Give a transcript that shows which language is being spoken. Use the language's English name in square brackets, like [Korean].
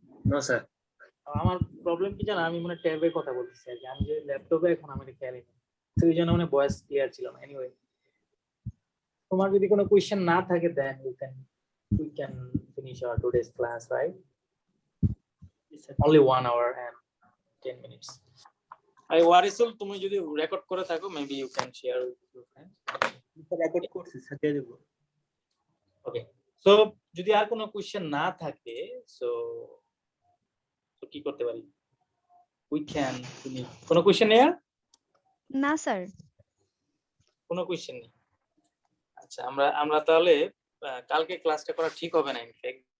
[English] No sir. [Bangla] আমার problem কি জানো, আমি মানে ট্যাবে কথা বলতেছি আগে, আমি যে ল্যাপটপে এখন আমার খেয়ালই নেই, তো এই জন্য মানে ভয়েস ক্লিয়ার ছিল না। এনিওয়ে, তোমার যদি কোনো কোশ্চেন না থাকে দেন [English] we can finish our today's class, right? It's only 1 hour and 10 minutes. I Warisul, [Bangla] তুমি যদি রেকর্ড করে থাকো [English] maybe you can share with your friends. [Bangla] Record করছি স্যার, দিয়ে দেব। ওকে, সো যদি আর কোনো কোশ্চেন না থাকে সো কি করতে পারি? [English] We can finish. [Bangla] কোনো কোশ্চেন নেই আর? না স্যার। কোনো কোশ্চেন নেই। আচ্ছা আমরা তাহলে কালকে ক্লাসটা করা ঠিক হবে না ইনফ্যাক্ট।